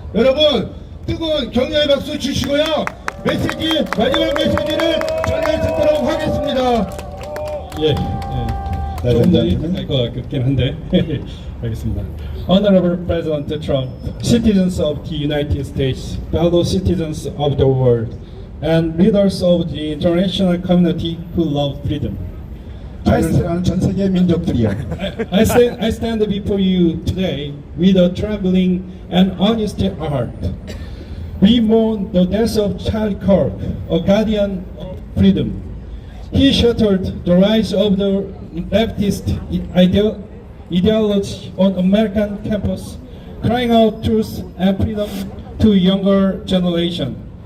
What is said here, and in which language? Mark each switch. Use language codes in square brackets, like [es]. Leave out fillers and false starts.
[ko] 여러분 뜨거운 격려의 박수 주시고요. 메시지 마지막 메시지를 전해 듣도록 하겠습니다. 조금 더 할것 같긴 한데 알겠습니다. [en] Honorable President Trump, citizens of the United States, fellow citizens of the world, and leaders of the international community who love freedom. [ko] 자유를 전 세계 민족들이요. [en] I stand before you today with a trembling and honest heart. We mourn the death of Charlie Kirk, a guardian of freedom. He shattered the rise of the leftist ideology on American campus, crying out truth and freedom to younger generation.